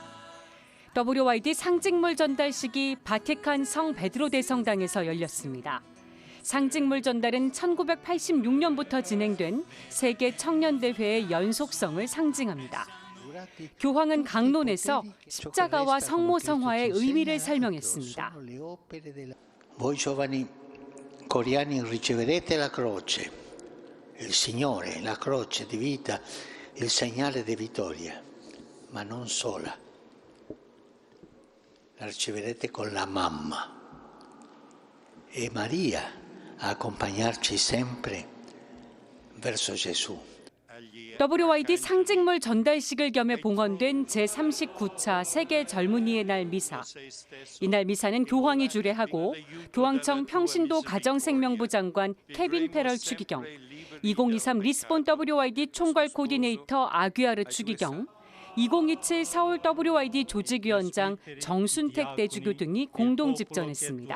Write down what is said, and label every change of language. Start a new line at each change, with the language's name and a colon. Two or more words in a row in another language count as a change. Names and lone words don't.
Korean: WID 상징물 전달식이 바티칸 성 베드로 대성당에서 열렸습니다. 상징물 전달은 1986년부터 진행된 세계 청년대회의 연속성을 상징합니다. 교황은 강론에서 십자가와 성모성화의 의미를 설명했습니다.
Italian: Voi giovani coreani riceverete la croce, il Signore, la croce di vita, il segnale di vittoria, ma non sola. La riceverete con la mamma e Maria a accompagnarci sempre verso Gesù.
Korean: WID 상징물 전달식을 겸해 봉헌된 제39차 세계 젊은이의 날 미사. 이날 미사는 교황이 주례하고 교황청 평신도 가정생명부 장관 케빈 페럴 추기경, 2023 리스본 WID 총괄 코디네이터 아귀아르 추기경, 2027 서울 WID 조직위원장 정순택 대주교 등이 공동 집전했습니다.